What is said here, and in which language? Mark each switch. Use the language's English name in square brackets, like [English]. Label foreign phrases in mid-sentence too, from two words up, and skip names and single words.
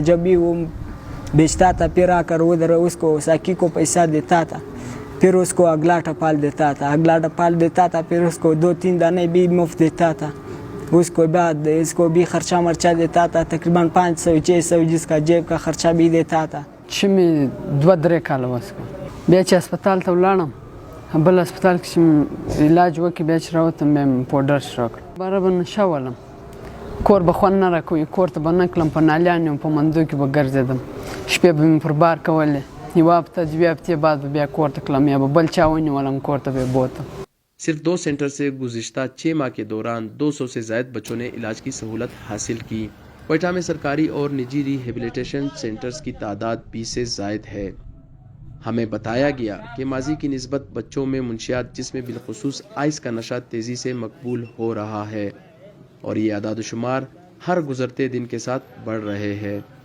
[Urdu] جب بھی وہ بیچتا تھا پھر آ کر ادھر اس کو ساکی کو پیسہ دیتا تھا، پھر اس کو اگلا ٹپال دیتا تھا، پھر اس کو 2-3 دانے بھی مفت دیتا تھا۔ اس کو بعد اس کو بھی خرچہ مرچہ دیتا تھا، تقریباً 500-600 جس کا جیب کا خرچہ بھی دیتا تھا۔ [Pashto] شمی 2-3 کال واسکو بیا چې هسپتال ته ولاړم، بل هسپتال کې چې علاج وکړي بیا چې راوتم بیا مې پوډر شروع کړ. باره به نشه ولم، کور به خوند نه راکوي، کور ته به نه کړم، په نالیانو په مندو کې به ګرځېدم، شپې به مې پر بار کولې، یوه هفته 2 هفتې بعد به بیا کور ته کړم، یا به بل چا ونیولم کور ته به بوتم. [Urdu] صرف 2 سینٹر سے گزشتہ 6 ماہ کے دوران 200 سے زائد بچوں نے علاج کی سہولت حاصل کی۔ کوئٹہ میں سرکاری اور نجی [English] rehabilitation centers [Urdu] کی تعداد 20 سے زائد ہے۔ ہمیں بتایا گیا کہ ماضی کی نسبت بچوں میں منشیات جس میں بالخصوص آئس کا نشہ تیزی سے مقبول ہو رہا ہے، اور یہ اعداد و شمار ہر گزرتے دن کے ساتھ بڑھ رہے ہیں۔